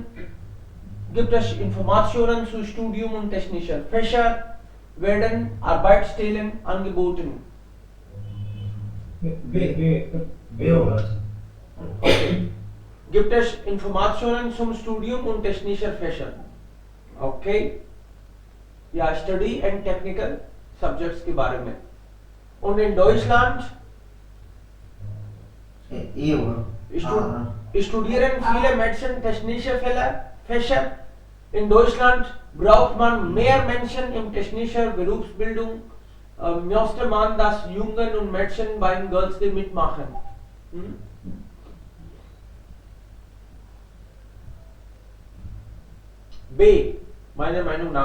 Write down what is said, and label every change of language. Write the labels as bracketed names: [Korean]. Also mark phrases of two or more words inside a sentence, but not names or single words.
[German] Gibt es Informationen zu Studium und technischer Fächer, werden Arbeitsstellen angeboten. [Hindi] बे होगा। [German] Okay. Gibt es Informationen zum Studium und technischer Fächer? Okay. Ja, [English] Study and Technical Subjects [Hindi] के बारे में. [German] Und in Deutschland [Hindi] ये होगा। [German] studieren viele Menschen technische Fächer. In Deutschland braucht man mehr Menschen in technischer Berufsbildung. Möchte man, dass Jungen und Mädchen beim Girls Day mitmachen? B, meiner Meinung nach.